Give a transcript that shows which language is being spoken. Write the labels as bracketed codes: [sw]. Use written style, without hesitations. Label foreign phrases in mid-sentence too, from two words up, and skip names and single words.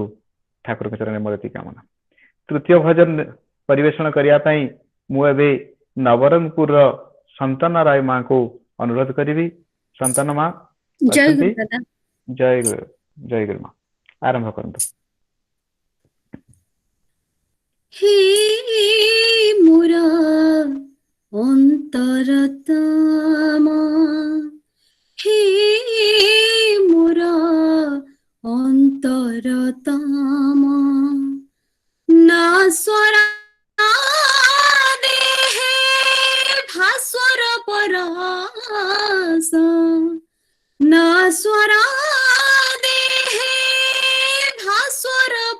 [or] ଠାକୁରଙ୍କ ଚରଣରେ ମୋର ଏତିକି କାମନା। ତୃତୀୟ ଭଜନ ପରିବେଷଣ କରିବା ପାଇଁ ମୁଁ ଏବେ ନବରଙ୍ଗପୁରର ସନ୍ତାନ ରାୟ ମାଙ୍କୁ ଅନୁରୋଧ କରିବି। ସନ୍ତାନ ମା ଜୟ ଅଛନ୍ତି? ଗୁରୁ ଦାଦା। ଜୟ ଗୁରୁ, ଜୟ ଗୁରୁ ମା, ଆରମ୍ଭ କରନ୍ତୁ। [bn] হে মোর অন্তরতম, হে মোর অন্তরতম, না স্বরা দেহে ভাস্বর পরশ, না স্বরা দেহে ভাস্বর